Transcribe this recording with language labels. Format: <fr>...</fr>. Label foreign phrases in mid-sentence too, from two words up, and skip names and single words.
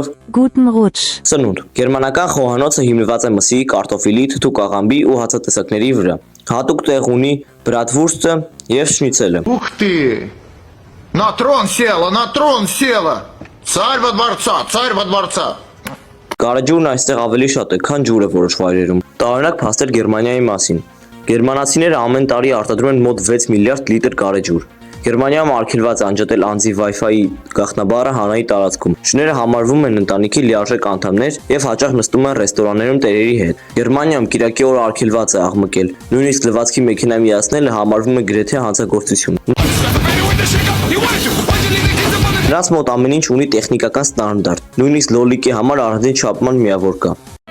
<de>Guten Rutsch։</de> <hy>Սնունդ։ Գերմանական խոհանոցը հիմնված է մսի, կարտոֆիլի, թթու կաղամբի ու հացատեսակների վրա։ Հատուկ տեղ ունի բրատվուրստը եւ շնիցելը։</hy> <ru>Ух ты! На трон села! Царь во дворца!</ru> <hy>Գարեջուրն այստեղ ավելի շատ է, քան ջուրը որոշ վայրերում։ Տարօրինակ փաստեր Գերմանիայի մասին։ Գերմանացիները ամեն տարի արտադրում են մոտ 6 միլիարդ լիտր գարեջուր։ Գերմանիայում արգելված անջատել անձի Wi-Fi գաղտնաբառը հանրային տարածքում։ Շները համարվում են ընտանիքի լիարժեք անդամներ եւ հաճախ նստում են ռեստորաններում տերերի հետ։ Գերմանիայում կիրակի օրը արգելված է աղմկել։ Նույնիսկ լվացքի մեքենա միացնելը համարվում է գրեթե հանցագործություն։ Նրանց մոտ ամեն ինչ ունի տեխնիկական ստանդարտ։ Նույնիսկ լոլիկի համար առանձին չափման միավոր կա։</hy>